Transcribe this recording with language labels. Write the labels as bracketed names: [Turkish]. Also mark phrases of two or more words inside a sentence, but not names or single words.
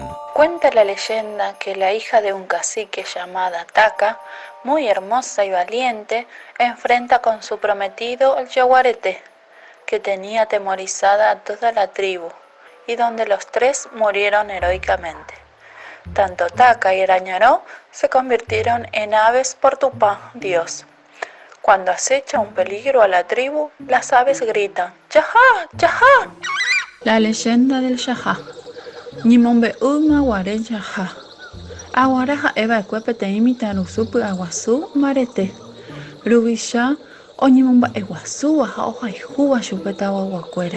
[Spanish] Cuenta la leyenda que la hija de un cacique llamada Taca, muy hermosa y valiente, enfrenta con su prometido el yaguareté, que tenía atemorizada a toda la tribu, y donde los tres murieron heroicamente. Tanto Taca y Arañaró se convirtieron en aves por Tupá, Dios. Cuando acecha un peligro a la tribu, las aves gritan ¡Yajá! ¡Yajá! La leyenda del Yajá. [Guarani] Ñimombe uma guare Yajá. Aguara ha'éva peteĩ mitãrusu py'aguasu mbarete. Ruvicha oñemomba'eguasúva ha ohayhúva chupe tavaguakuéra.